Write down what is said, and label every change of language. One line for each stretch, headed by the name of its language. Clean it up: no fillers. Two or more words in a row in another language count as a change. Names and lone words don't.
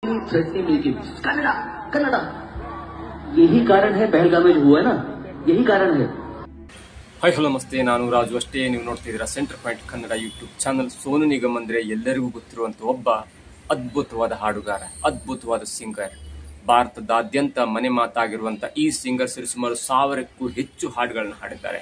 Hindi: कन्नड़ा कन्नड़ा यही कारण है पहलगाम में जो हुआ है ना, यही कारण है।
English: hi hello
Kannada: ನಮಸ್ತೆ, ನಾನು ರಾಜು. ಅಷ್ಟೇ ನೀವು ನೋಡ್ತಿದ್ದೀರಾ ಸೆಂಟರ್ ಪಾಯಿಂಟ್ ಕನ್ನಡ ಯೂಟ್ಯೂಬ್ ಚಾನಲ್. ಸೋನು ನಿಗಮ್ ಅಂದ್ರೆ ಎಲ್ಲರಿಗೂ ಗೊತ್ತಿರುವಂತ ಒಬ್ಬ ಅದ್ಭುತವಾದ ಹಾಡುಗಾರ, ಅದ್ಭುತವಾದ ಸಿಂಗರ್. ಭಾರತದಾದ್ಯಂತ ಮನೆ ಮಾತಾಗಿರುವಂತ ಈ ಸಿಂಗರ್ ಸುಮಾರು 1000ಕ್ಕೂ ಹೆಚ್ಚು ಹಾಡುಗಳನ್ನು ಹಾಡಿದ್ದಾರೆ.